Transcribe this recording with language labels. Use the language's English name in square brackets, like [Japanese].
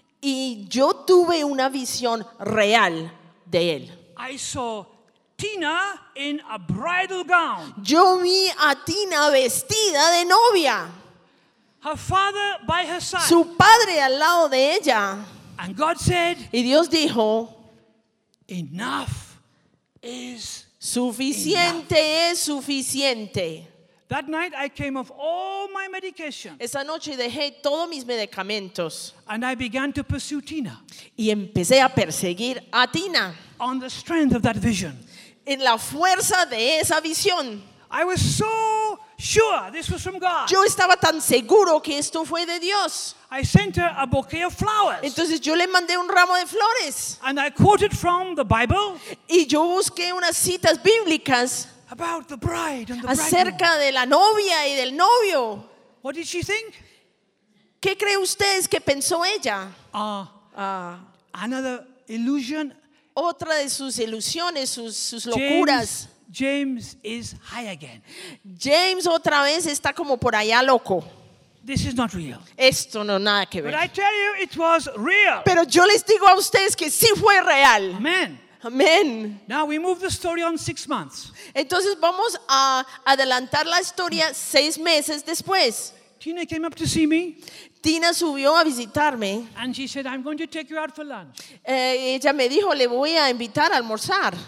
[Spanish] Y yo tuve una visión real de él. [English] I saw Tina in a bridal gown. [Spanish] Yo vi a Tina vestida de novia. [English] Her father by her side. [Spanish] Su padre al lado de ella. [English] And God said, [Spanish] y Dios dijo, [English] enough is [Spanish] suficiente es suficiente. [English] That night I came off all my medication. [Spanish] Esa noche dejé todos mis medicamentos. [English] And I began to pursue Tina. [Spanish] Y empecé a perseguir a Tina. [English] On the strength of that vision. [Spanish] En la fuerza de esa visión. [English] I was so sure this was from God. [Spanish] Yo estaba tan seguro que esto fue de Dios. [English] I sent her a bouquet of flowers. [Spanish] Entonces yo le mandé un ramo de flores. [English] And I quoted from the Bible. [Spanish] Y yo busqué unas citas bíblicas. [English] About the bride and the [Spanish] acerca [English] bridegroom. [Spanish] De la novia y del novio. [English] What did she think? [Spanish] ¿Qué cree ustedes que pensó ella? [English] Another illusion. [Spanish] Otra de sus ilusiones, sus locuras. [English] James is high again. [Spanish] James otra vez está como por allá loco. [English] This is not real. [Spanish] Esto no nada que ver. [English] But I tell you it was real. [Spanish] Pero yo les digo a ustedes que sí fue real. [English] Amen. [Spanish] Amen. [English] Now we move the story on 6 months. [Spanish] Entonces vamos a adelantar la historia 6 meses después. [English] Tina came up to see me. [Spanish] Tina subió a visitarme. [English] And she said, I'm going to take you out for lunch. [Spanish] Ella me dijo, le voy a invitar a almorzar.